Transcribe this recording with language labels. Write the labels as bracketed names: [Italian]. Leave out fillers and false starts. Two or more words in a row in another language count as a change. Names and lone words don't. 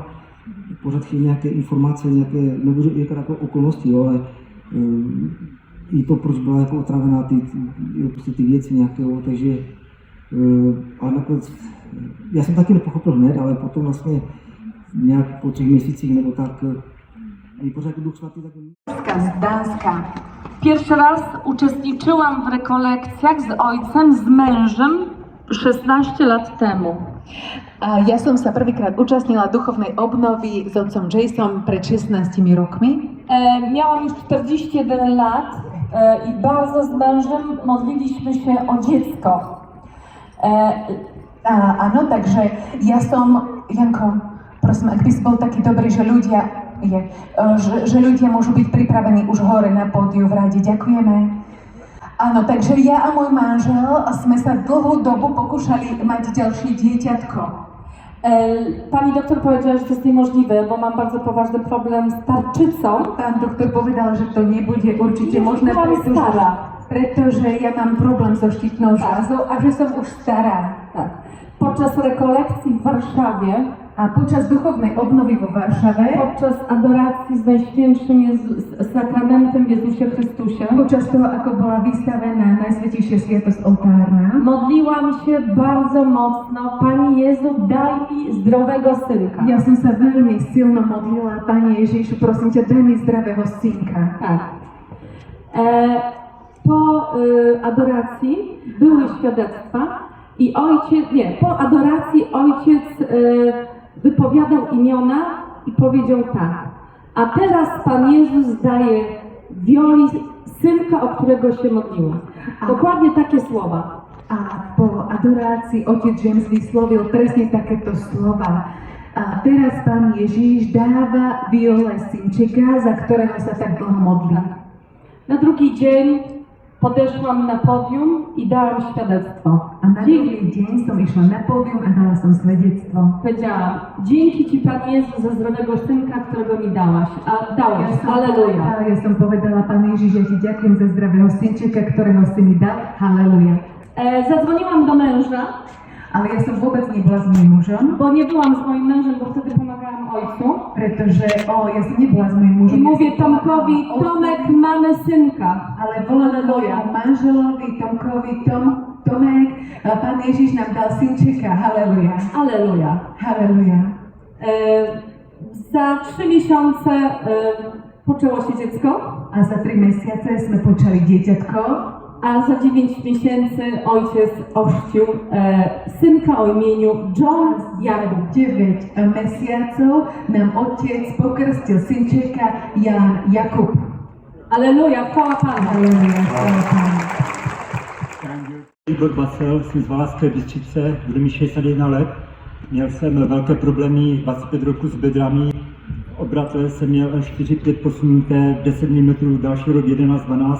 [Czech] Pořád chtěl nějaké informace, nějaké, nebo jako okolnosti, jo, ale i to, proč byla jako otravená ty věci nějakého, takže ale nakonec, já jsem taky nepochopil hned, ale potom vlastně nějak po 3 měsících nebo tak, i pořád Duch Svatý tak... Z Dánska. [Polish] Pierwszy raz uczestniczyłam w rekolekcjach z ojcem, z mężem 16 lat temu. [Slovak] Ja som sa prvýkrát účastnila duchovnej obnovy s otcom Jasonom pred 16 rokmi. [Polish] Miałam już 41 lat i bardzo z mężem modliliśmy się o dziecko. [Slovak] Áno, takže ja som, Janko, prosím, ak by si bol taký dobrý, že ľudia môžu byť pripravení už hore na pódiu v rade. Ďakujeme. Áno, takže ja a môj manžel sme sa dlhú dobu pokúšali mať ďalšie dieťatko. [Polish] Pani doktor powiedziała, że to jest niemożliwe, bo mam bardzo poważny problem z tarczycą. [Slovak] Pán doktor povedal, že to nebude určite možné, pretože ja mám problém so štítnou žľazou a že som už stará. Tak. [Polish] Podczas rekolekcji w Warszawie [Slovak] A počas duchovnej obnovy vo Varšave, [Polish] podczas adoracji z Najświętszym sakramentem w Jezusie Chrystusie, [Slovak] počas toho, ako bola vystavená Najsvätejšia sviatosť oltárna, [Polish] modliłam się bardzo mocno: Panie Jezu, daj mi zdrowego synka. [Slovak] ja som sa veľmi silno modlila: Pane Ježišu, prosím ťa, daj mi zdravého synka. Tak. [Polish] Po adoracji były świadectwa i po adoracji ojciec wypowiadał imiona i powiedział tak: a teraz Pan Jezus daje Wioli synka, o którego się modliła. Dokładnie takie słowa. [Slovak] A po adorácii otec James vyslovil presne takéto slova. A teraz Pán Ježíš dáva Viole synčeka, za ktorého sa tak dlho modlí. [Polish] Na drugi dzień podeszłam na podium i dałam świadectwo. [Slovak] A na druhý deň som išla na pódium a dala som svedectvo. [Polish] Powiedziałam: dzięki Ci, Panie Jezu, za zdrowego synka, którego mi dałaś. Halleluja. [Slovak] Ja som povedala: Pán Ježiš, ja Ti ďakujem za zdravého synčeka, ktorého si mi dal. Halleluja. [Polish] Zadzwoniłam do męża, [Slovak] Ale ja som vôbec nebola s mojím mužom, [Polish] bo nie byłam z moim mężem, bo wtedy pomagałam ojcu. [Slovak] pretože ja som nebola s mojím [Polish] I [Slovak] mužom. [Polish] mówię Tomkowi: Tomek, mamy synka. [Slovak] Ale volala mojemu manželovi, Tomkovi: Tomek, Pán Ježiš nám dal synčeka. Halleluja. Halleluja. Halleluja. [Polish] Za 3 miesiące poczęło się dziecko, [Slovak] A za 3 mesiace sme počali dieťatko. [Polish] a za 9 miesięcy ojciec ochrzcił synka o imieniu John Jakub. [Slovak] 9 mesiacov nám otec pokrstil synčeka Jan Jakub. [Polish] Aleluja, chwała Panu. [Slovak] Halleluja, chvála Pánu. [Czech] Igor Bacel, jsem z Valašské Bystrice, bude mi 61 let. Měl jsem velké problémy 25 roku s bedrami. Obratle jsem měl až 4-5 posunuté, 10 mm, další rok 11-12.